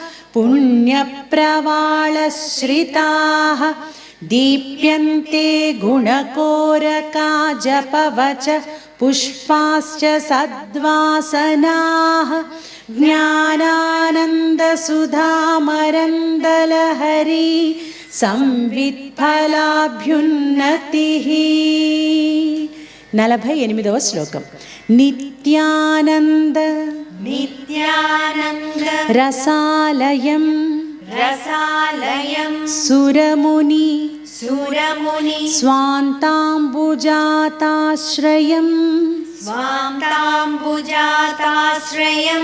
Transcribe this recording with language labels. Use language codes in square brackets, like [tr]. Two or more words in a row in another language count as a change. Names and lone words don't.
[sa] पुण्यप्रवाळश्रिताः दीप्यन्ते गुणकोरका जपवचः पुष्पाश्च सद्वासनाः ज्ञानानन्दसुधामरन्दलहरी संवित्फलाभ्युन्नतिः [te] 48వ శ్లోకం [sa] నిత్యానంద नित्यानन्द రసాలయం रसालयं సురముని सुरमुनि స్వాంతాంబుజాతాశ్రయం स्वान्ताम्बुजाताश्रयं